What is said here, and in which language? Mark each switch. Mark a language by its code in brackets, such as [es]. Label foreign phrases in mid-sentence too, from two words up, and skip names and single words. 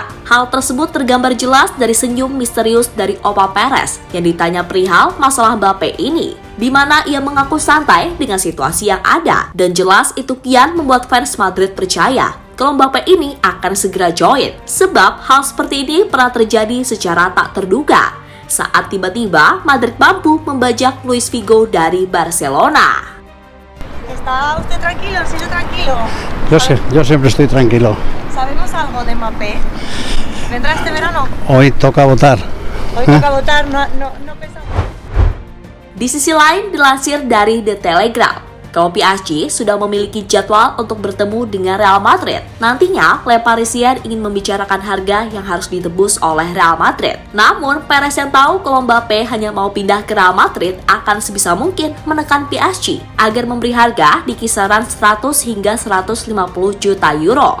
[id] Hal tersebut tergambar jelas dari senyum misterius dari Opa Perez yang ditanya perihal masalah Mbappé ini, di mana ia mengaku santai dengan situasi yang ada. Dan jelas itu kian membuat fans Madrid percaya kalau Mbappe ini akan segera join. Sebab hal seperti ini pernah terjadi secara tak terduga saat tiba-tiba Madrid mampu membajak Luis Figo dari Barcelona. [es] ¿Está usted tranquilo? ¿Sí, tranquilo? Yo siempre estoy tranquilo. ¿Sabemos algo de Mbappé? ¿Vendrá este verano? Hoy toca votar. Hoy toca votar, no pensamos. [id] Di sisi lain, dilansir dari The Telegraph, kalau PSG sudah memiliki jadwal untuk bertemu dengan Real Madrid. Nantinya, Le Parisien ingin membicarakan harga yang harus ditebus oleh Real Madrid. Namun, Perez yang tahu kalau Mbappe hanya mau pindah ke Real Madrid akan sebisa mungkin menekan PSG agar memberi harga di kisaran 100 hingga 150 juta euro.